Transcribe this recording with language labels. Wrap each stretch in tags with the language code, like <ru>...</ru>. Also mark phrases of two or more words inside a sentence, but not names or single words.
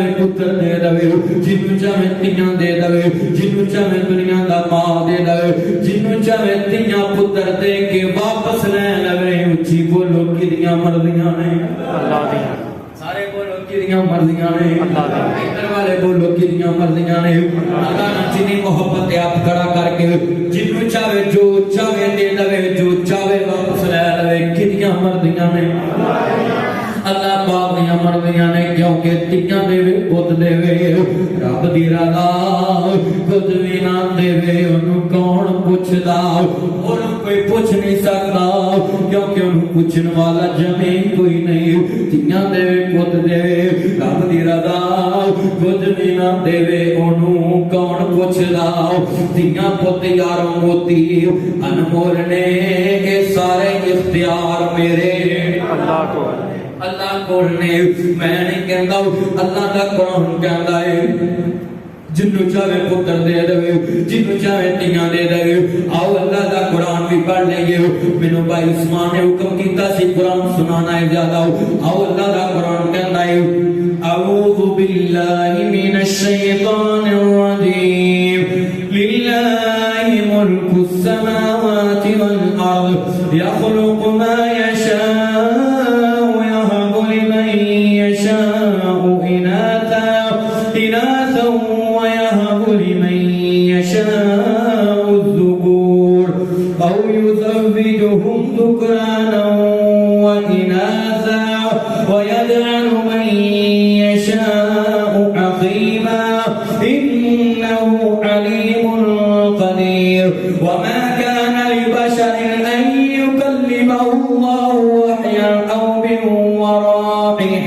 <pa>پتر دے دیوے جنوں چاہے تیاں دے دیوے جنوں چاہے دنیا دا مال دے دیوے جنوں چاہے تیاں پتر دے کے واپس لے لوے اچی بولو کدیاں مرضیاں نے اللہ دی سارے بولو کدیاں مرضیاں نے اللہ دی ادھر والے بولو کدیاں مرضیاں نے اللہ نے جنی محبت آپ کھڑا کرکے جنوں چاہے جو چاہے دے دیوے جو چاہے واپس لے لوے کدیاں مرضیاں نے اللہ پاک دیاں مرضیاں نے کیونکہ تیاں دیوے پت دیوے رب دی رضا خود بھی نہ دیوے اونوں کون پچھدا اونوں کوئی پوچھ نہیں سکتا کیونکہ انہوں پوچھن والا جمیں کوئی نہیں تیاں دے پت دے رب دی رضا کچھ نہیں نہ دے انہوں کون پوچھ دا تیاں پت یاروں موتی انمول نے اے سارے اختیار میرے اللہ کو نے میں نہیں کہندا اللہ دا قرآن کہندا ہے جنو چاہے پتر دے دے جنو چاہے تیاں دے دے آؤ اللہ دا قرآن بھی پڑھ لیں گے منو بھائی عثمان نے حکم کیتا سی قرآن سنانا ہے زیادہ آؤ اللہ دا قرآن کہندا ہے</pa> <ar>اعوذ باللہ من الشیطان الرجیم للہ ملک السماوات والارض یخلق ما یشاء ويهب لمن يشاء إناثا ويهب لمن يشاء الذكور أو يزوجهم ذكرانا وإناثا ويجعل من يشاء عقيما إنه عليم قدير وما كان لبشر أن يكلمه الله وحيا أو من وراء</ar>